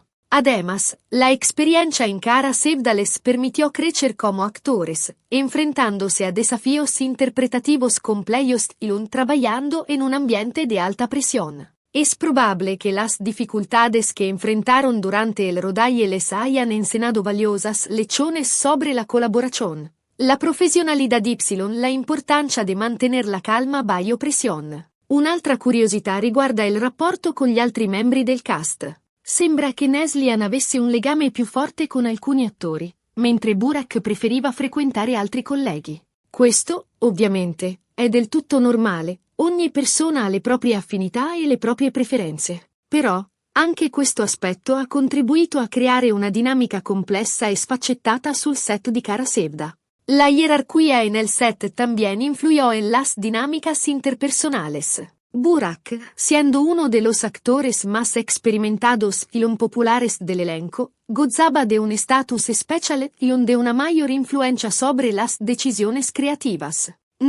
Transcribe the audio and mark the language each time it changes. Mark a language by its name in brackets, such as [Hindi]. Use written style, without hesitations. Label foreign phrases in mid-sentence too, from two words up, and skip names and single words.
[Spanish] Además, la experiencia en Kara Sevda les permitió crecer como actores, enfrentándose a desafíos interpretativos complejos y trabajando en un ambiente de alta presión. Es probable que las dificultades que enfrentaron durante el rodaje les hayan enseñado valiosas lecciones sobre la colaboración, la profesionalidad y la importancia de mantener la calma bajo presión. [Italian] Un'altra curiosità riguarda il rapporto con gli altri membri del cast. Sembra che Neslihan avesse un legame più forte con alcuni attori, mentre Burak preferiva frequentare altri colleghi. Questo, ovviamente, è del tutto normale, ogni persona ha le proprie affinità e le proprie preferenze. Però, anche questo aspetto ha contribuito a creare una dinamica complessa e sfaccettata sul set di Kara Sevda. [Spanish] La jerarquía en el set también influyó en las dinámicas interpersonales. Burak, siendo uno de los actores más experimentados y populares del elenco, gozaba de un estatus especial y de una mayor influencia sobre las decisiones creativas.